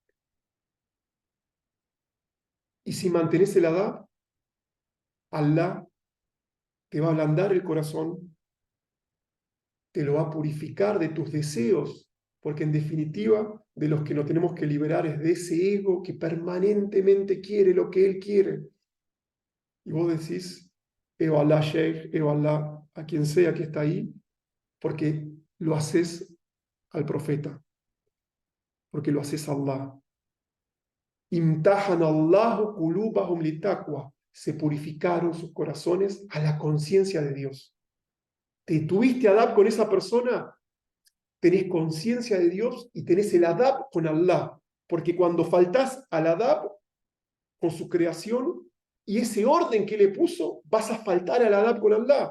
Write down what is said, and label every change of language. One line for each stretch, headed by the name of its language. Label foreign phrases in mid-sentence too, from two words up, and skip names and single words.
Spanish: Y si mantenés el adab, Allah te va a ablandar el corazón, te lo va a purificar de tus deseos, porque en definitiva de los que nos tenemos que liberar es de ese ego que permanentemente quiere lo que él quiere. Y vos decís, Eo Allah Sheikh, Eo Allah, a quien sea que está ahí, porque lo haces al profeta, porque lo haces a Allah.
Arabic: امتحن الله قلوبهم للتقوى.
Spanish: Se purificaron sus corazones a la conciencia de Dios. Te tuviste adab con esa persona, tenés conciencia de Dios y tenés el adab con Allah. Porque cuando faltás al adab con su creación y ese orden que le puso, vas a faltar al adab con Allah.